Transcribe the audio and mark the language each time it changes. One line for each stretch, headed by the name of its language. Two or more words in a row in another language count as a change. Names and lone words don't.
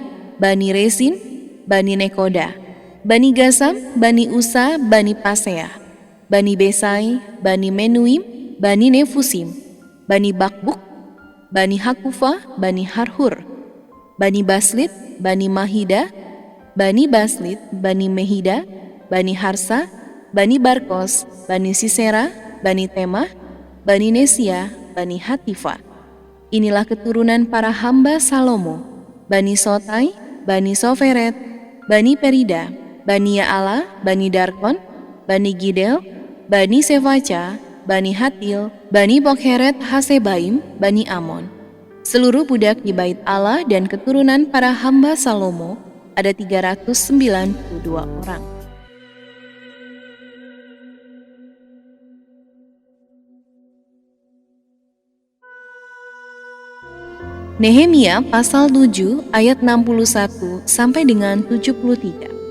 Indonesian: Bani Resin, Bani Nekoda, Bani Gasam, Bani Usa, Bani Pasea, Bani Besai, Bani Menuim, Bani Nefusim, Bani Bakbuk, Bani Hakufa, Bani Harhur, Bani Baslit, Bani Mahida, Bani Baslit, Bani Mehida, Bani Harsa, Bani Barkos, Bani Sisera, Bani Temah, Bani Nesia, Bani Hatifa. Inilah keturunan para hamba Salomo, Bani Sotai, Bani Soferet, Bani Perida, Bani Yaala, Bani Darkon, Bani Gidel, Bani Sevaca, Bani Hatil, Bani Bokheret Hasebaim, Bani Amon. Seluruh budak di bait Allah dan keturunan para hamba Salomo ada 392 orang. Nehemia pasal 7 ayat 61 sampai dengan 73.